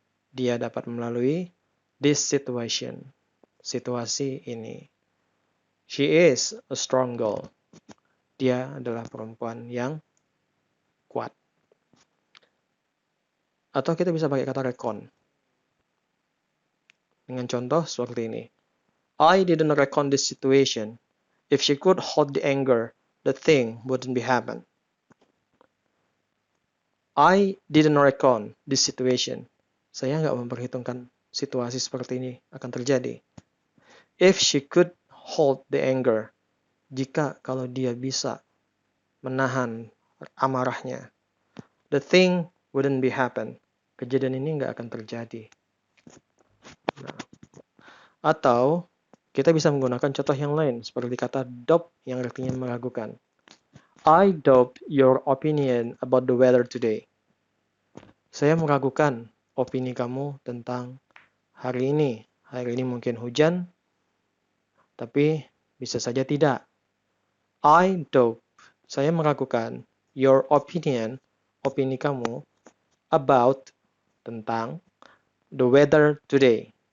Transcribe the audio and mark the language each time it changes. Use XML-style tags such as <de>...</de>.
<id>Dia dapat melalui</id> <en>this situation.</en> <id>Situasi ini.</id> <en>She is a strong girl.</en> <id>Dia adalah perempuan yang kuat. Atau kita bisa pakai kata recon. Dengan contoh seperti ini.</id> <en>I didn't recon this situation. If she could hold the anger, the thing wouldn't be happen. I didn't reckon this situation.</en> <id>Saya nggak memperhitungkan situasi seperti ini akan terjadi.</id> <en>If she could hold the anger,</en> <id>jika kalau dia bisa menahan amarahnya,</id> <en>the thing wouldn't be happen.</en> <id>Kejadian ini nggak akan terjadi. Nah, atau kita bisa menggunakan contoh yang lain seperti kata doubt yang artinya meragukan.</id> <en>I doubt your opinion about the weather today.</en> <id>Saya meragukan opini kamu tentang hari ini. Hari ini mungkin hujan, tapi bisa saja tidak.</id> <en>I doubt,</en> <id>saya meragukan</id> <en>your opinion,</en> <id>opini kamu</id> <en>about, tentang the weather today.</en>